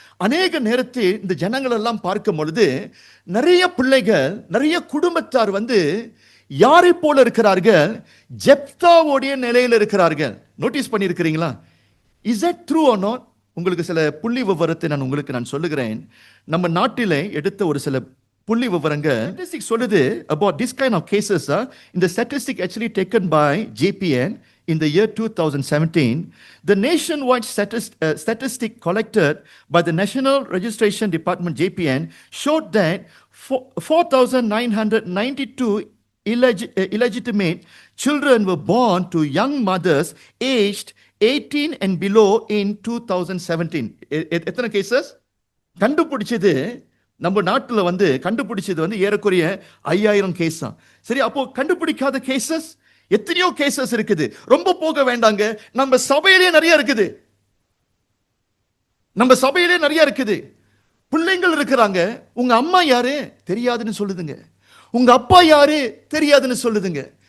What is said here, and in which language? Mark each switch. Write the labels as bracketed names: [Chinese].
[Tamil] அநேக நேரத்தில் இந்த ஜனங்கள் எல்லாம் பார்க்கும் பொழுது நிறைய பிள்ளைகள், நிறைய குடும்பத்தார் வந்து யாரை போல இருக்கிறார்கள்? ஜெப்தாவுடைய நிலையில் இருக்கிறார்கள். Notice பண்ணியிருக்கிறீங்களா? [English] Is that true or not? [Tamil] உங்களுக்கு சில புள்ளி விவரத்தை நான் சொல்லுகிறேன். நம்ம நாட்டிலே எடுத்த ஒரு சில புள்ளி விவரங்கள் ஸ்டாட்டிஸ்டிக் சொல்லுது [English] about this kind of cases. In the statistic actually taken by JPN in the year 2017, the nationwide statistic collected by the National Registration Department JPN showed that 4,992 illegitimate children were born to young mothers aged 18 and below in 2017. [Tamil] எத்தனை cases கண்டுபிடிச்சது? நம்ம நாட்டில் வந்து கண்டுபிடிச்சது வந்து ஏறக்குறைய 5000 case தான். சரி, அப்போ கண்டுபிடிக்காத கேசஸ் எத்தனையோ கேசஸ் இருக்குது. ரொம்ப போக வேண்டாங்க, நம்ம சபையிலே நிறைய இருக்குது. நம்ம சபையிலே நிறைய இருக்குது. பிள்ளைங்கள் இருக்கிறாங்க. உங்க அம்மா யாரு தெரியாதுன்னு சொல்லுதுங்க, உங்க அப்பா யாரு தெரியாதுன்னு சொல்லுதுங்க.